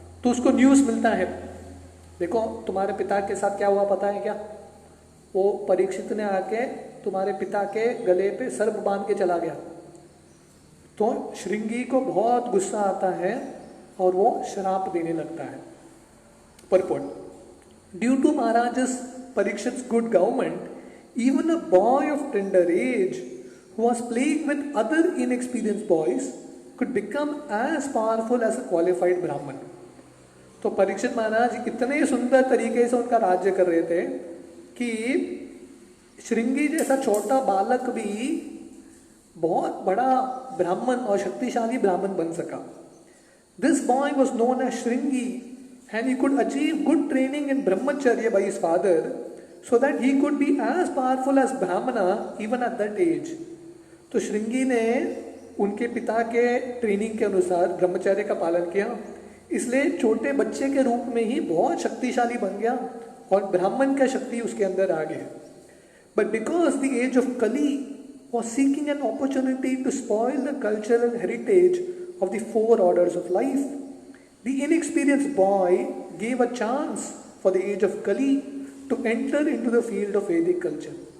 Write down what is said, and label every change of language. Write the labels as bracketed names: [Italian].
[Hindi] तो उसको न्यूज़ मिलता है, देखो तुम्हारे पिता के साथ क्या हुआ पता है क्या? वो परीक्षित ने आके तुम्हारे पिता के गले पे सर्प बांध के चला गया। तो श्रृंगी को बहुत गुस्सा आता है और वो श्राप देने लगता है। [English] Purport: Due to Maharaj's Parikshit's good government, even a boy of tender age who was playing with other inexperienced boys could become as powerful as a qualified Brahman. [Hindi] तो परीक्षित महाराज इतने सुंदर तरीके से उनका राज्य कर रहे थे कि श्रृंगी जैसा छोटा बालक भी बहुत बड़ा ब्राह्मण और शक्तिशाली ब्राह्मण बन सका। [English] This boy was known as Shringi, and he could achieve good training in brahmacharya by his father, so that he could be as powerful as Brahmana even at that age. [Hindi] तो श्रृंगी ने उनके पिता के ट्रेनिंग के अनुसार ब्रह्मचर्य का पालन किया, इसलिए छोटे बच्चे के रूप में ही बहुत शक्तिशाली बन गया और ब्राह्मण का शक्ति उसके अंदर आ गया। [English] But because the age of Kali was seeking an opportunity to spoil the cultural heritage of the four orders of life, The inexperienced boy gave a chance for the age of Kali to enter into the field of Vedic culture.